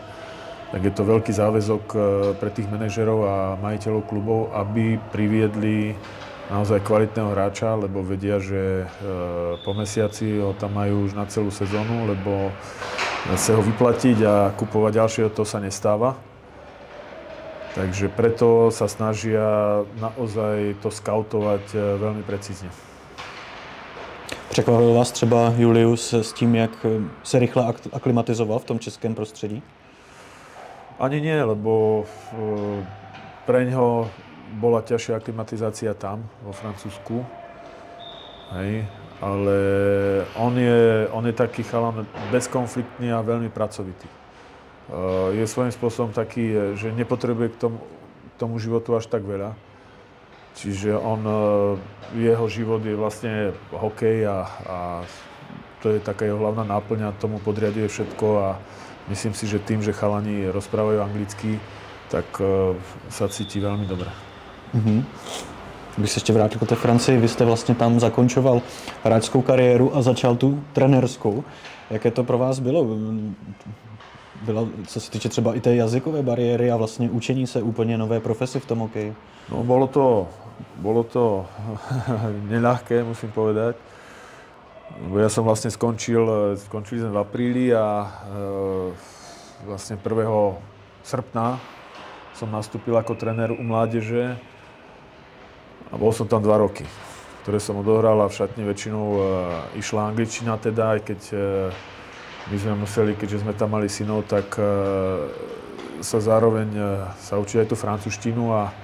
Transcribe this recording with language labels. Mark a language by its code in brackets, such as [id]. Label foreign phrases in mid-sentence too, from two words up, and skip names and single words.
[sk] Tak je to veľký záväzok pre tých manažerov a majiteľov klubov, aby priviedli naozaj kvalitného hráča, lebo vedia, že po mesiaci ho tam majú už na celú sezónu, lebo sa ho vyplatiť a kupovať ďalšieho, to sa nestáva. Takže preto sa snažia naozaj to skautovať veľmi precízne. [cs] Překvapil vás třeba Julius s tím, jak se rychle aklimatizoval v tom českém prostředí? [sk] Ani nie, lebo preňho bola ťažšia aklimatizácia tam, vo Francúzsku. Hej. Ale on je taký chalan bezkonfliktný a veľmi pracovitý. Je svojím spôsobom taký, že nepotrebuje k tomu životu až tak veľa. Čiže jeho život je vlastne hokej a to je taká jeho hlavná náplň a tomu podriaduje všetko a myslím si, že tým, že chalani rozprávajú anglicky, tak sa cíti veľmi dobre. [cs] Když se ještě vrátil k té Francii, vy jste vlastně tam zakončoval hráčskou kariéru a začal tu trenérskou. Jaké to pro vás bylo? Bylo, co se týče třeba i té jazykové bariéry a vlastně učení se úplně nové profesi v tom hokeji? [sk] No, bolo to neľahké, musím povedať. Ja som vlastne skončili sme v apríli a vlastne 1. srpna som nastúpil ako tréner u mládeže a bol som tam 2 roky, ktoré som odohral a v šatni väčšinou išla angličtina teda, aj keď my sme museli, keďže sme tam mali synov, tak sa zároveň sa učiť aj tú francúzštinu a